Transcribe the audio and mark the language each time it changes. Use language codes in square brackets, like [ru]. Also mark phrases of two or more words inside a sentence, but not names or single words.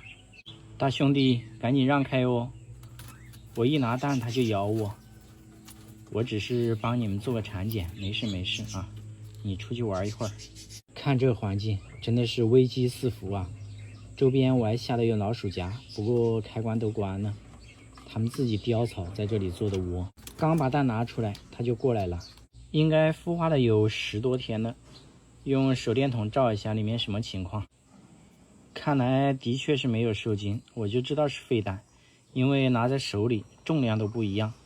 [zh] 大兄弟，趕緊讓開哦！我一拿蛋他就咬我。我只是幫你們做個產檢，沒事沒事啊，你出去玩一會兒。看這環境真的是危機四伏啊，周邊我還嚇得有老鼠夾，不過開關都關了，他們自己叼草在這裡做的窩。剛把蛋拿出來他就過來了，應該孵化了有10多天了，用手電筒照一下裡面什麼情況。看來的確是沒有受精，我就知道是廢蛋，因為拿在手裡重量都不一樣。